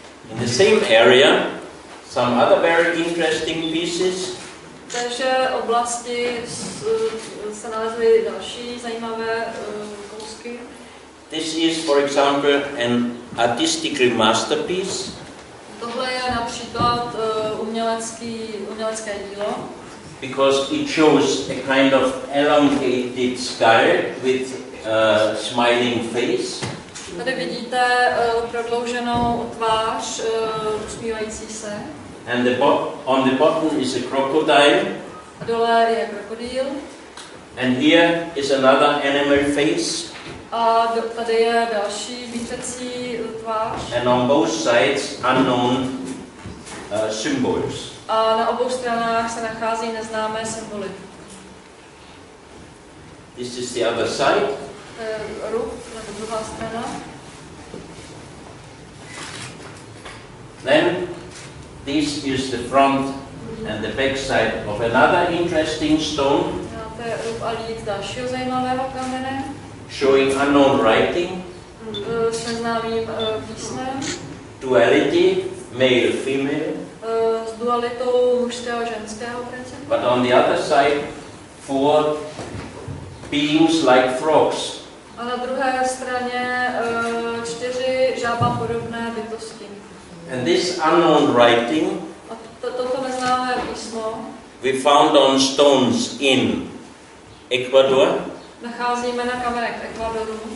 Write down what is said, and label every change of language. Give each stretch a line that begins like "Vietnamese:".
English: In the same area, some other very interesting pieces.
Czech: V téže oblasti se nalezly další zajímavé kousky.
English: This is, for example, an artistic masterpiece.
Czech: Tohle je například umělecké dílo.
English: Because it shows a kind of elongated skull with a smiling face.
Czech: Tady vidíte prodlouženou tvář usmívající se.
English: And on the bottom is a crocodile.
Czech: A dole je krokodýl.
English: And here is another animal face.
Czech: A tady je další zvířecí tvář.
English: And on both sides unknown symbols.
Czech: A na obou stranách se nachází neznámé symboly.
English: This is the other side.
Czech: Ruch, nebo druhá strana.
English: Then this is the front and the back side of another interesting stone.
Czech: máte rub a lít dalšího zajímavého kamene.
English: Showing unknown writing.
Czech: S neznámým písmem.
English: Duality, male, female.
Czech: S dualitou mužského a ženského principu.
English: But on the other side, 4 beings like frogs.
Czech: A na druhé straně 4 žábapodobné bytosti.
English: And this unknown writing
Czech: A toto neznámé písmo
English: we found on stones in Ecuador,
Czech: nacházíme na kamenech v Ekvadoru,